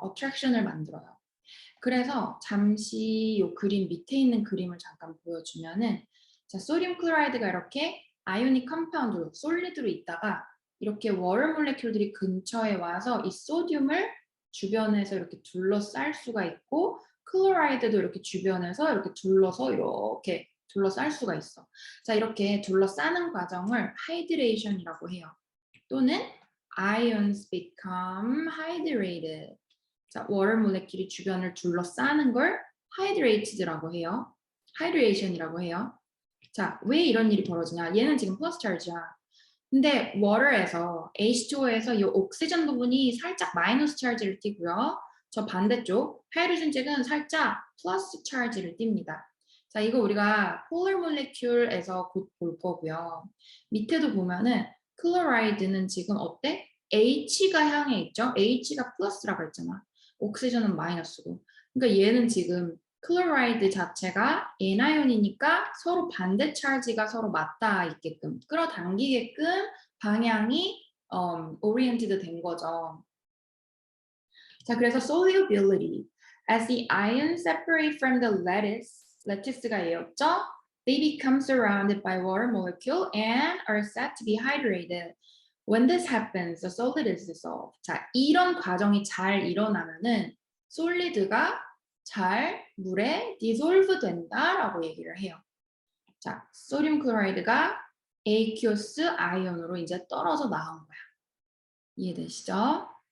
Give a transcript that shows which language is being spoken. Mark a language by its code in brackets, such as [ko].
[ko] attraction을 만들어요. 그래서 잠시 요 그림 밑에 있는 그림을 잠깐 보여주면은 자, 소듐 클로라이드가 이렇게 아이오닉 컴파운드로 솔리드로 있다가 이렇게 워터 몰레큘들이 근처에 와서 이 소듐을 주변에서 이렇게 둘러쌀 수가 있고 클로라이드도 이렇게 주변에서 이렇게 둘러쌀 수가 있어. 자, 이렇게 둘러싸는 과정을 하이드레이션이라고 해요. 또는 [en] ions become hydrated. [ko] 자, 워터 몰레큘이 주변을 둘러싸는 걸 hydrated라고 해요. hydration이라고 해요. 자, 왜 이런 일이 벌어지냐? 얘는 지금 플러스 차지야. 근데 water에서 H2O에서 이 옥시전 부분이 살짝 마이너스 차지를 띠고요. 저 반대쪽 하이드로젠 쪽은 살짝 플러스 차지를 띱니다. 자, 이거 우리가 폴러 몰레큘에서 곧 볼 거고요. 밑에도 보면은 클로라이드는 지금 어때? H가 향해 있죠? H가 플러스라고 했잖아. 옥시전은 마이너스고. 그러니까 얘는 지금 클로라이드 자체가 N아이온이니까 서로 반대 찰지가 서로 맞닿아 있게끔 끌어당기게끔 방향이 oriented 된 거죠. 자, 그래서 solubility. [en] As the ions separate from the lattice가 [ko] 얘였죠? [en] They become surrounded by water molecule and are said to be hydrated. When this happens, the solid is dissolved. [ko] 자, 이런 과정이 잘 일어나면은 솔리드가 잘 물에 dissolve 된다라고 얘기를 해요. 자, 소듐 클로라이드가 aqueous 아이온으로 이제 떨어져 나온 거야. 이해되시죠?